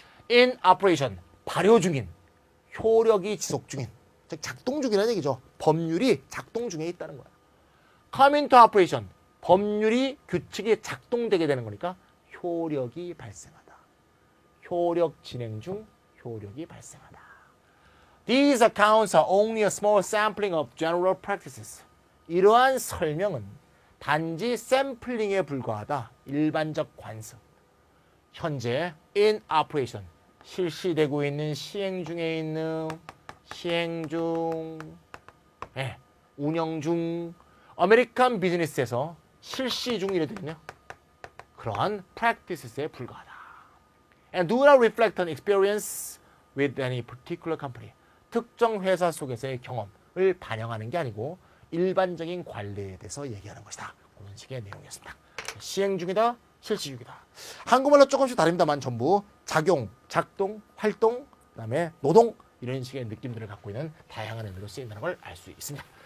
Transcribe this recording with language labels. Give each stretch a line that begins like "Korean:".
English: In operation.
Korean: 발효 중인. 효력이 지속 중인. 즉 작동 중이라는 얘기죠. 법률이 작동 중에 있다는 거야.
English: Come into operation.
Korean: 법률이 규칙이 작동되게 되는 거니까 효력이 발생하다. 효력 진행 중 효력이 발생하다.
English: These accounts are only a small sampling of general practices.
Korean: 이러한 설명은 단지 샘플링에 불과하다. 일반적 관습.
English: 현재 in operation.
Korean: 실시되고 있는 시행 중에 있는 시행 중 운영 중 아메리칸 비즈니스에서 실시 중 이래도요. 그러한 practices에 불과하다.
English: And do not reflect on experience with any particular company.
Korean: 특정 회사 속에서의 경험을 반영하는 게 아니고 일반적인 관례에 대해서 얘기하는 것이다. 그런 식의 내용이었습니다. 시행 중이다, 실시 중이다. 한국말로 조금씩 다릅니다만 전부 작용, 작동, 활동, 그다음에 노동 이런 식의 느낌들을 갖고 있는 다양한 의미로 쓰인다는 걸 알 수 있습니다.